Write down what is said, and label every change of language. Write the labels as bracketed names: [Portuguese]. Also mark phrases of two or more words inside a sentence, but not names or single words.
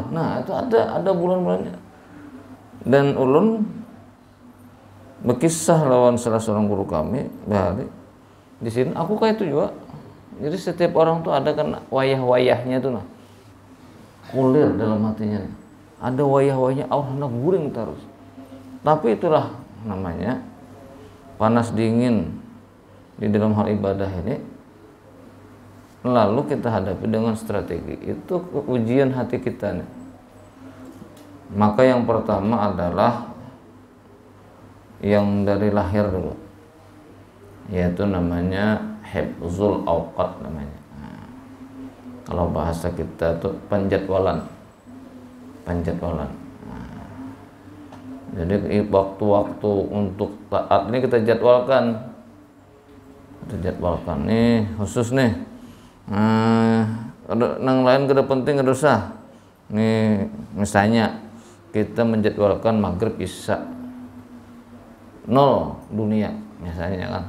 [Banjar] Nah itu ada bulan-bulannya. Dan ulun berkisah lawan salah seorang guru kami dari di sini. [Indonesian] Aku kayak itu juga. [Banjar] Jadi setiap orang tuh ada kan wayah-wayahnya tuh nah. Kulir dalam hatinya. Ada wayah-wayahnya awal hendak guring terus. [Indonesian] Tapi itulah namanya panas dingin di dalam hal ibadah ini. Lalu kita hadapi dengan strategi. Itu ujian hati kita nih. Maka yang pertama adalah yang dari lahir dulu, yaitu namanya [Arabic] حفظ الأوقات [Indonesian] namanya. Nah, kalau bahasa kita tuh penjadwalan. Jadi waktu-waktu untuk taat ini kita jadwalkan. [Banjar] Nih khusus nih. Nang lain kada penting kada usah. [Indonesian] Nih misalnya kita menjadwalkan maghrib isya 0 dunia misalnya kan.